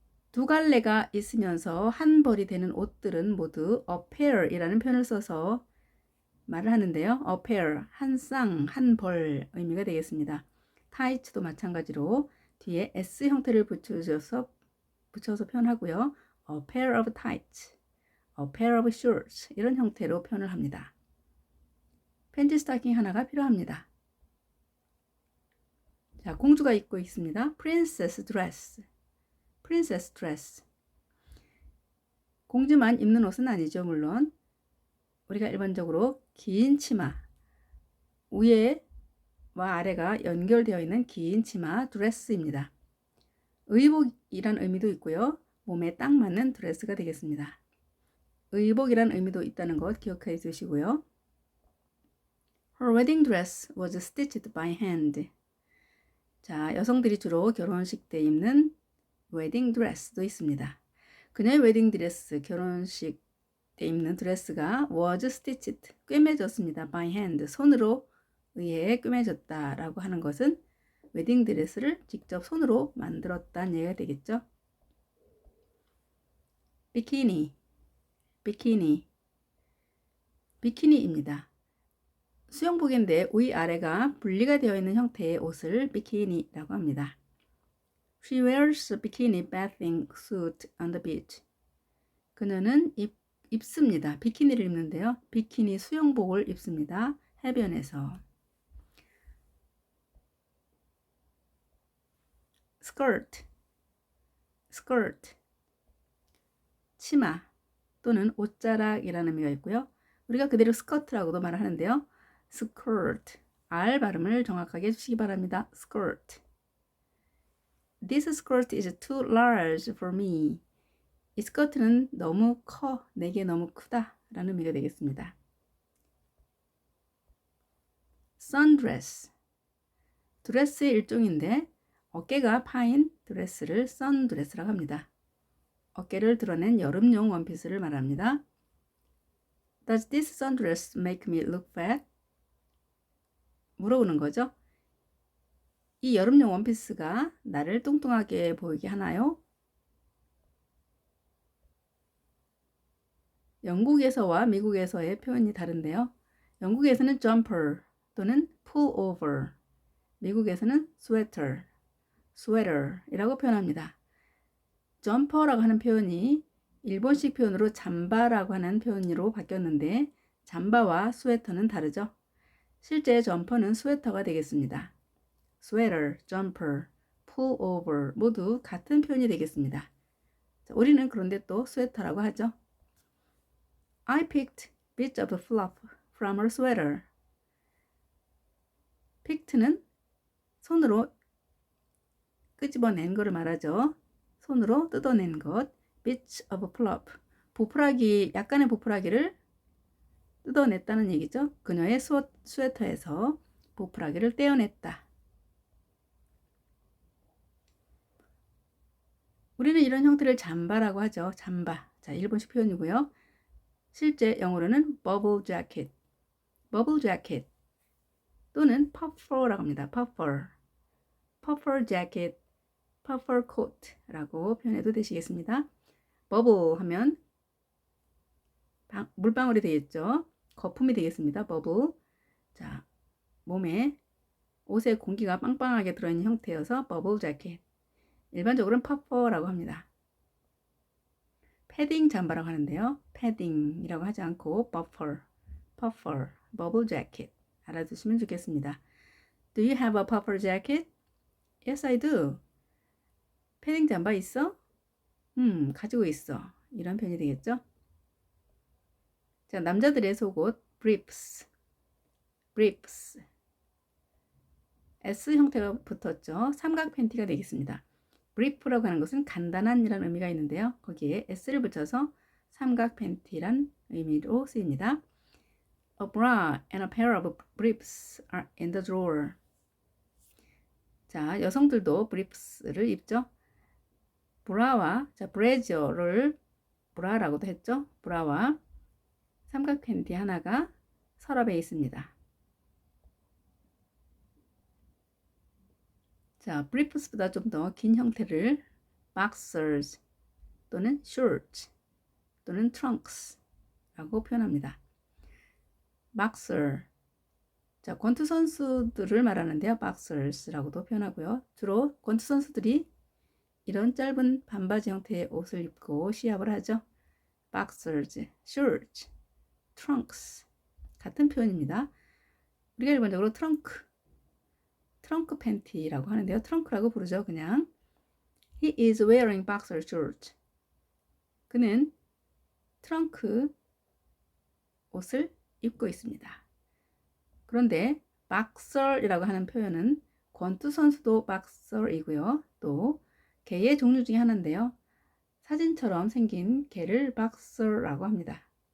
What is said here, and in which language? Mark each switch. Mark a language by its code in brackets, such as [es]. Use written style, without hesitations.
[ko] 두 갈래가 있으면서 한 벌이 되는 옷들은 모두 a pair이라는 표현을 써서 말을 하는데요. a pair, 한 쌍, 한 벌 의미가 되겠습니다. tights도 마찬가지로 뒤에 s 형태를 붙여서 표현하고요. [en] A pair of tights, a pair of shorts [ko] 이런 형태로 표현을 합니다. 팬티 스타킹 하나가 필요합니다. 자, 공주가 입고 있습니다. [en] princess dress, princess dress. [ko] 공주만 입는 옷은 아니죠, 물론. 우리가 일반적으로 긴 치마, 위에와 아래가 연결되어 있는 긴 치마 드레스입니다. 의복이란 의미도 있고요. 몸에 딱 맞는 드레스가 되겠습니다. 의복이란 의미도 있다는 것 기억해 주시고요. [en] Her wedding dress was stitched by hand. [ko] 자, 여성들이 주로 결혼식 때 입는 웨딩 드레스도 있습니다. 그녀의 웨딩 드레스, 결혼식 때 입는 드레스가 [en] was stitched, [ko] 꿰매졌습니다. [en] by hand, [ko] 손으로 의해 꿰매졌다라고 하는 것은 웨딩 드레스를 직접 손으로 만들었다는 얘기가 되겠죠. 비키니, 비키니, 비키니입니다. 수영복인데 위아래가 분리가 되어 있는 형태의 옷을 비키니라고 합니다. [en] She wears a bikini bathing suit on the beach. [ko] 그녀는 입습니다. 비키니를 입는데요. 비키니 수영복을 입습니다. 해변에서. [en] skirt, skirt. [ko] 치마 또는 옷자락이라는 의미가 있고요. 우리가 그대로 스커트라고도 말을 하는데요. skirt, R 발음을 정확하게 해주시기 바랍니다. [en] skirt. This skirt is too large for me. [ko] 이 스커트는 너무 커, 내게 너무 크다 라는 의미가 되겠습니다. sundress, 드레스의 일종인데 어깨가 파인 드레스를 sundress라고 합니다. 어깨를 드러낸 여름용 원피스를 말합니다. [en] Does this sundress make me look fat? [ko] 물어보는 거죠. 이 여름용 원피스가 나를 뚱뚱하게 보이게 하나요? 영국에서와 미국에서의 표현이 다른데요. 영국에서는 jumper 또는 pullover, 미국에서는 sweater이라고 표현합니다. 점퍼라고 하는 표현이 일본식 표현으로 잠바라고 하는 표현으로 바뀌었는데 잠바와 스웨터는 다르죠. 실제 점퍼는 스웨터가 되겠습니다. sweater, jumper, pullover 모두 같은 표현이 되겠습니다. 자, 우리는 그런데 또 스웨터라고 하죠. [en] I picked bits of fluff from her sweater. [ko] picked는 손으로 끄집어낸 것을 말하죠. 손으로 뜯어낸 것. [en] bits of fluff. [ko] 보풀하기, 약간의 보풀하기를 뜯어냈다는 얘기죠. 그녀의 스웨터에서 보풀하기를 떼어냈다. 우리는 이런 형태를 잠바라고 하죠. 잠바. 자, 일본식 표현이고요. 실제 영어로는 bubble jacket 또는 puffer라고 합니다. puffer jacket, puffer coat라고 표현해도 되시겠습니다. bubble 하면 물방울이 되겠죠. 거품이 되겠습니다. bubble. 자, 옷에 공기가 빵빵하게 들어있는 형태여서 bubble jacket. 일반적으로는 puffer라고 합니다. 패딩 잠바라고 하는데요. 패딩이라고 하지 않고 puffer, bubble jacket 알아두시면 좋겠습니다. [en] Do you have a puffer jacket? Yes, I do. [ko] 패딩 잠바 있어? 가지고 있어. 이런 표현이 되겠죠. 자, 남자들의 속옷 briefs. S 형태가 붙었죠. 삼각 팬티가 되겠습니다. brief라고 하는 것은 간단한 이라는 의미가 있는데요. 거기에 S를 붙여서 삼각 팬티란 의미로 쓰입니다. [en] A bra and a pair of briefs are in the drawer. [ko] 자, 여성들도 briefs를 입죠. 브라와, 자, 브래저를 브라라고도 했죠. 브라와 삼각 팬티 하나가 서랍에 있습니다. 자, briefs보다 좀 더 긴 형태를 boxers 또는 shorts 또는 trunks라고 표현합니다. [en] boxer. [ko] 자, 권투 선수들을 말하는데요. boxers라고도 표현하고요. 주로 권투 선수들이 이런 짧은 반바지 형태의 옷을 입고 시합을 하죠. boxers, shorts, trunks 같은 표현입니다. 우리가 일반적으로 트렁크 팬티라고 하는데요. 트렁크라고 부르죠. [en] 그냥 He is wearing boxer shorts. [ko] 그는 트렁크 옷을 입고 있습니다. 그런데 boxer이라고 하는 표현은 권투 선수도 boxer이고요. 또 개의 종류 중에 하나인데요. 사진처럼 생긴 개를 boxer라고 합니다.